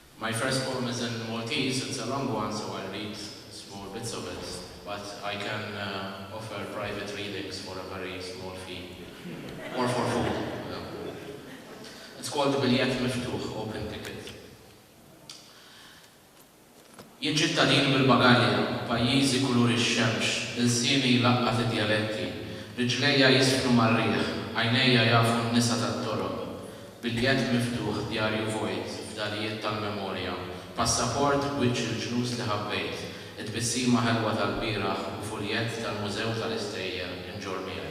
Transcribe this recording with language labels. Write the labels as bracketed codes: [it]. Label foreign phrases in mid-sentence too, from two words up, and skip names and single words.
[en] My first poem is in Maltese. It's a long one, so I'll read small bits of it. But I can offer private readings for a very small fee. Or for food. It's called Biljett Miftuħ, Open Ticket. [mt] Jien ċittadin bil-bagalja, pajjiżi kulur ix-xemx, il-sieni laqqat id-dialetti, riġlejja jisfnu mar-riħ, għajnejja jafu n-nisa tat-toroq, biljett miftuħ djarju vojt, f'dalijiet tal-memorja, passaport b'wiċċ il-ġnus li ħabbejt, id-bissima ħelwa tal-bieraħ u fuljett tal-Mużew tal-Istejjer inġormija.